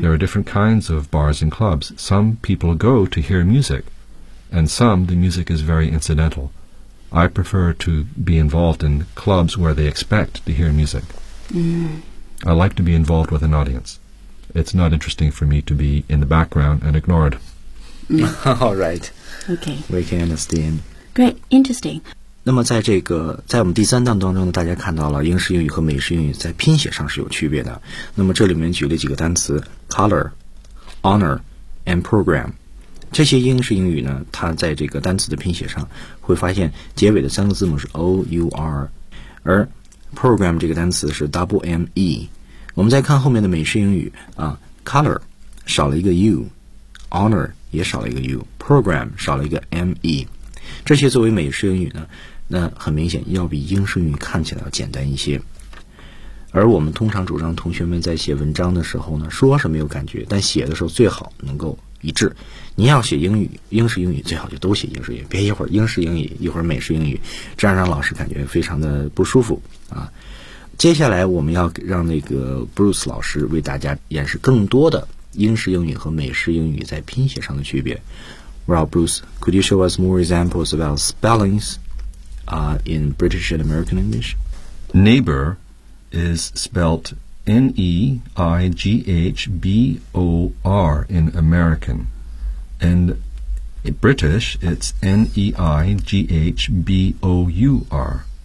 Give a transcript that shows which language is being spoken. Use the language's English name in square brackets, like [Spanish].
[English] There are different kinds of bars and clubs. Some people go to hear music, and some, the music is very incidental. I prefer to be involved in clubs where they expect to hear music. Mm-hmm. I like to be involved with an audience. It's not interesting for me to be in the background and ignored.、 All right. Okay. We can understand. Great. Interesting. [Chinese] 那么在这个在我们第三档当中呢大家看到了英式英语和美式英语在拼写上是有区别的。那么这里面举了几个单词 color, honor, and program. 这些英式英语呢它在这个单词的拼写上会发现结尾的三个字母是 O-U-R, 而 program 这个单词是 W-M-E,我们再看后面的美式英语啊 ，color 少了一个 u，honor 也少了一个 u，program 少了一个 me， 这些作为美式英语呢，那很明显要比英式英语看起来要简单一些。而我们通常主张同学们在写文章的时候呢，说是没有感觉，但写的时候最好能够一致。您要写英语，英式英语最好就都写英式英语，别一会儿英式英语，一会儿美式英语，这样让老师感觉非常的不舒服啊。接下来我们要让那个 Bruce 老师为大家演示更多的英式英语和美式英语在拼写上的区别。 [English] Well, Bruce, could you show us more examples about spellings, in British and American English? Neighbor is spelt N-E-I-G-H-B-O-R in American. And in British, it's N-E-I-G-H-B-O-U-R.